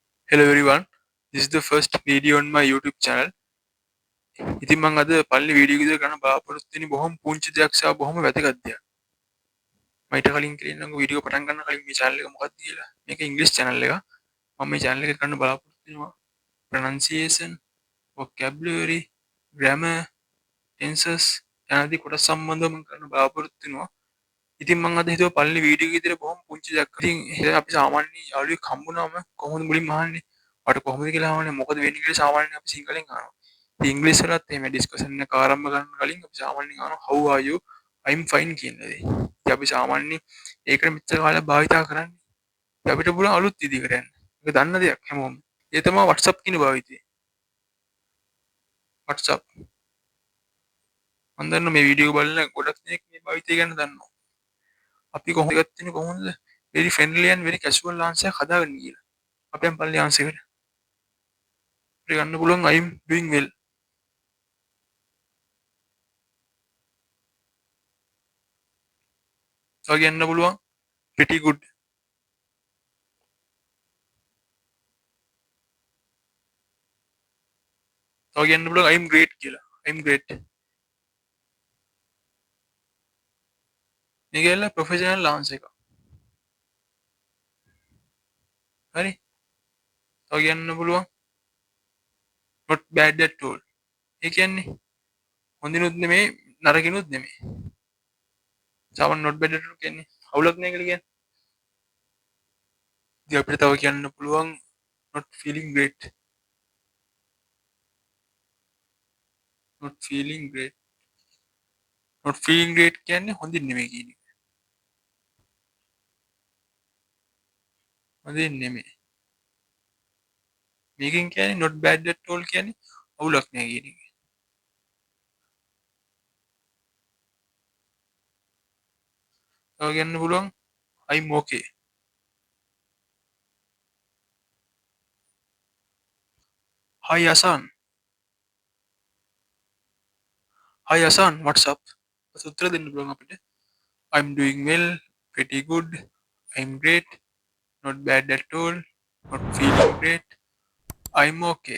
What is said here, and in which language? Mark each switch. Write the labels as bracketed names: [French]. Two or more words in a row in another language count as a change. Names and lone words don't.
[English] Hello everyone, this is the first video on my YouTube channel. [Sinhala] ඉතින් මම අද පළවෙනි වීඩියෝ එක විතර ගන්න බලාපොරොත්තු වෙන්නේ බොහොම පුංචි දෙයක් සහ බොහොම වැදගත් දෙයක්. මම ඊට කලින් කියනනම් වීඩියෝ පටන් ගන්න කලින් මේ channel එක මොකක්ද කියලා. මේක ඉංග්‍රීසි channel එකක්. මම මේ channel එක ගන්න බලාපොරොත්තු වෙනවා [English] pronunciation, vocabulary, grammar, tenses [Sinhala] යනාදී කොටස් සම්බන්ධව මම කරන්න බලාපොරොත්තු වෙනවා. ඉතින් මම අද හිතුවා පළවෙනි වීඩියෝ එක විතර බොහොම පුංචි දෙයක්. ඉතින් අපි සාමාන්‍ය යාළුවෙක් හම්බුනාම කොහොමද මුලින්ම අහන්නේ? "ඔයාට කොහොමද කියලා අහන්නේ? මොකද වෙන්නේ කියලා සාමාන්‍යයෙන් අපි සිංහලෙන් අහනවා. ඉතින් ඉංග්‍රීසි වලත් එහෙම ඩිස්කෂන් එක ආරම්භ කරන්න කලින් අපි සාමාන්‍යයෙන් අහනවා [English] how are you? I'm fine [Sinhala] කියන දේ. ඉතින් අපි සාමාන්‍යයෙන් ඒකට මෙච්චර කාලයක් භාවිතා කරන්නේ. ඉතින් අපිට පුළුවන් අලුත් විදිහකට යන්න. ඒක දන්න දෙයක් හැමෝම. ඒ තමයි WhatsApp කියන භාවිතය. WhatsApp. මම දන්නවා මේ වීඩියෝ බලන ගොඩක් දෙනෙක් මේ භාවිතය ගැන දන්නවා. අපි කොහොමද ගත්තේ කොහොමද [English] very friendly and very casual answer [Sinhala] එකක් හදාගන්න කියලා. අපි යම් පල්ලි answer එකට. අපිට ගන්න පුළුවන් [English] I'm doing well. [Sinhala] තව කියන්න පුළුවන් [English] pretty good. [Sinhala] තව කියන්න පුළුවන් [English] I'm great [Sinhala] කියලා. [English] I'm great. [Sinhala] මේක ඇල්ල ප්‍රොෆෙෂනල් answer එකක්. හරි. තව කියන්න පුළුවන් [English] not bad at all. [Sinhala] ඒ කියන්නේ හොඳිනුත් නෙමෙයි නරකිනුත් නෙමෙයි. සාමාන්‍ය [English] not bad at all [Sinhala] කියන්නේ අවුලක් නැහැ කියලා කියන්නේ. ඉතින් අපිට තව කියන්න පුළුවන් [English] not feeling great. not feeling great. not feeling great [Sinhala] කියන්නේ හොඳින් නෙමෙයි කියන එක. හොඳින් නෙමෙයි. මේකෙන් කියන්නේ [English] not bad at all [Sinhala] කියන්නේ අවුලක් නැහැ කියන එක. තව කියන්න පුළුවන් [English] I'm okay. Hi Hasan. Hi Hasan, what's up? [Sinhala] උත්තර දෙන්න පුළුවන් අපිට. [English] I'm doing well, pretty good, I'm great, not bad at all, not feeling great, I'm okay.